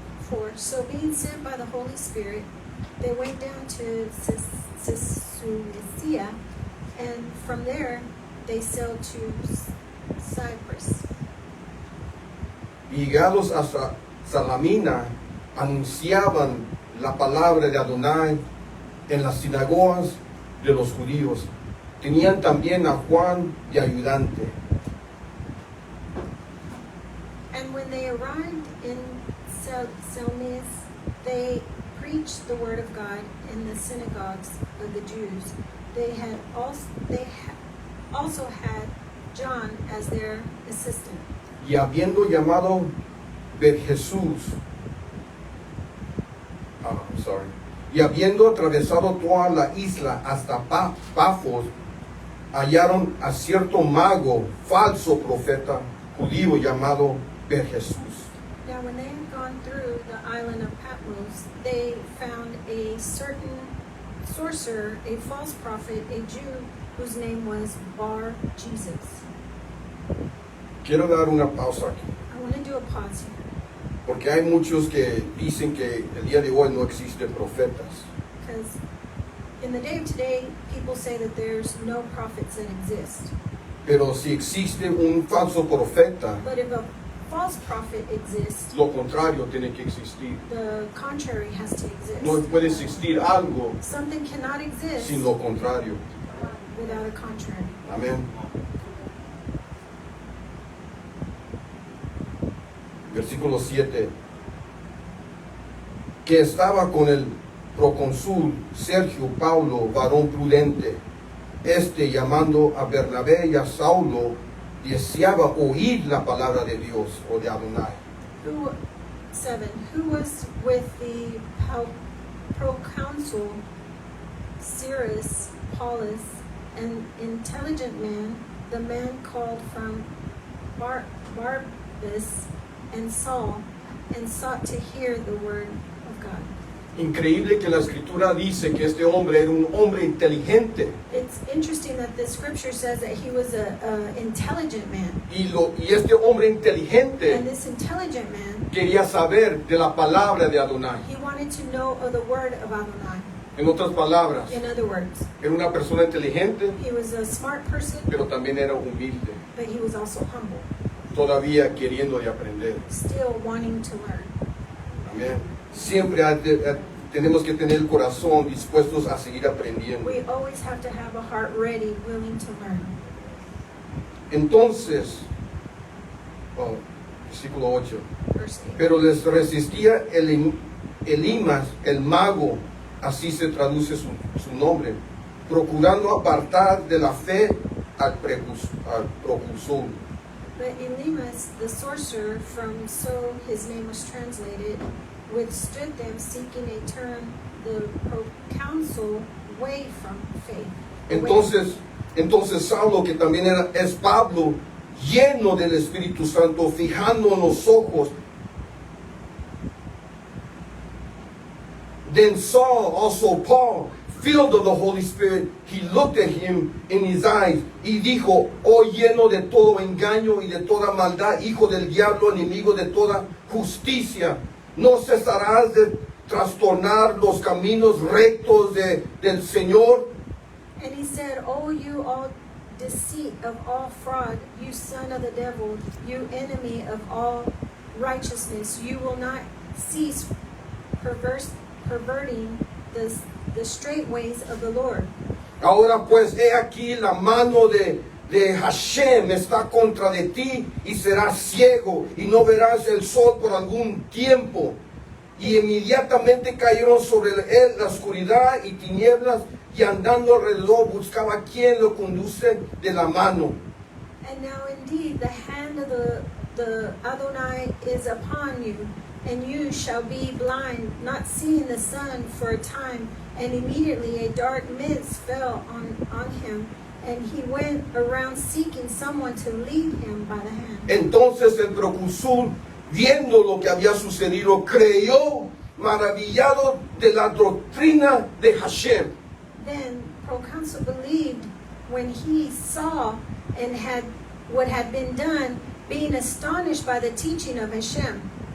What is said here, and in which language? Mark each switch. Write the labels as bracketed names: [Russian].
[English] For so being sent by the Holy Spirit, they went down to Seleucia, and from there they sailed to Cyprus. [Spanish] Y llegados a Salamina, anunciaban la palabra de Adonai en las sinagogas de los judíos. Tenían también a Juan de ayudante. [English] And when they arrived in Salamis, they preached the word of God in the synagogues of the Jews. They also had John as their assistant. [Spanish] Y habiendo llamado y habiendo atravesado toda la isla hasta Pafos, hallaron a cierto mago, falso profeta judío llamado Jesús. [English] Now when they had gone through the island of Patmos, they found a certain sorcerer, a false prophet, a Jew, whose name was Bar Jesus. [Spanish] Quiero dar una pausa aquí, [English] I want to do a pause here, [Spanish] porque hay muchos que dicen que el día de hoy no existen profetas. [English] because in the day of today, people say that there's no prophets that exist. [Spanish] Pero si existe un falso profeta, [English] But if a false prophet exists, [Spanish] lo contrario tiene que existir. [English] the contrary has to exist. [Spanish] No puede existir algo [English] Something cannot exist [Spanish] sin lo contrario. [English] without a contrary. [Spanish] Amén. Versículo 7. Que estaba con el procónsul Sergio Paulo, varón prudente. Llamando a Bernabé y a Saulo, deseaba oír la palabra de Dios o de Adonai. [English] 7. Who was with the proconsul Cyrus Paulus, an intelligent man, the man called from Barbas and Saul, and sought to hear the word of God. [Spanish] Increíble que la escritura dice que este hombre era un hombre inteligente [English] It's interesting that the scripture says that he was an intelligent man. [Spanish] y este hombre inteligente [English] And this intelligent man, [Spanish] quería saber de la palabra de Adonai. [English] he wanted to know of the word of Adonai. [Spanish] En otras palabras, [English] In other words, [Spanish] era una persona inteligente, [English] he was a smart person, [Spanish] pero también era humilde, [English] but he was also humble, [Spanish] todavía queriendo de aprender. [English] still wanting to learn. [Spanish] Amén. Siempre tenemos que tener el corazón dispuestos a seguir aprendiendo. [English] We always have to have a heart ready, willing to learn. [Spanish] Entonces, versículo 8. [English] Verse 8. [Spanish] Pero les resistía Elimas, el mago, así se traduce su nombre, procurando apartar de la fe al precursor. [English] But Elimas, the sorcerer, from so his name was translated, withstood them, seeking to turn the proconsul away from faith. [Spanish] Entonces Saulo, que también es Pablo, lleno del Espíritu Santo, fijando en los ojos. [English] Then Saul, also Paul, filled of the Holy Spirit, he looked at him in his eyes [Spanish] y dijo, oh lleno de todo engaño y de toda maldad, hijo del diablo, enemigo de toda justicia, ¿no cesarás de trastornar los caminos rectos del Señor? [English] And he said, "O you all deceit of all fraud, you son of the devil, you enemy of all righteousness, you will not cease perverting the straight ways of the Lord." [Spanish] Ahora pues, he aquí la mano de Hashem está contra de ti y serás ciego y no verás el sol por algún tiempo. Y inmediatamente cayeron sobre él la oscuridad y tinieblas y andando alrededor buscaba quien lo conduce de la mano. [English] And now indeed the hand of the Adonai is upon you, and you shall be blind, not seeing the sun for a time. And immediately a dark mist fell on him, and he went around seeking someone to lead him by the hand. [Spanish] Entonces el procónsul, viendo lo que había sucedido, creyó maravillado de la doctrina de Hashem. [English] Then proconsul believed when he saw and had what had been done, being astonished by the teaching of Hashem.